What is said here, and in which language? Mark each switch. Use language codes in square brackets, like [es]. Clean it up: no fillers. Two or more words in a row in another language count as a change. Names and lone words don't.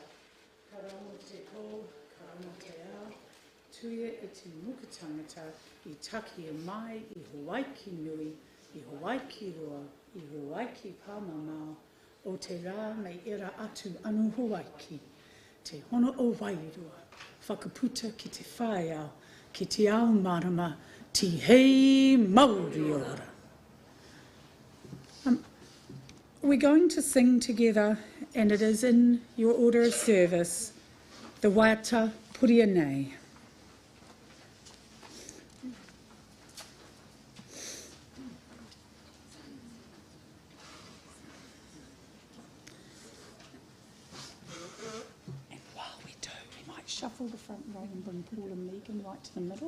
[mi] Karongo te pō, karongo te ao, tuia I te muka tangata, I taki e mai, I Hawaii nui, I Hawaii roa, I Hawaii pāmamao, o te rā mei era atu anu Hawaii, te hono o Wairua, whakaputa ki te whae ao, ki te ao marama, ti hei Māori ora. [en] We're going to sing together, and it is in your order of service, the Waiata Puria Nei. Shuffle the front row and bring Paul and Megan right to the middle.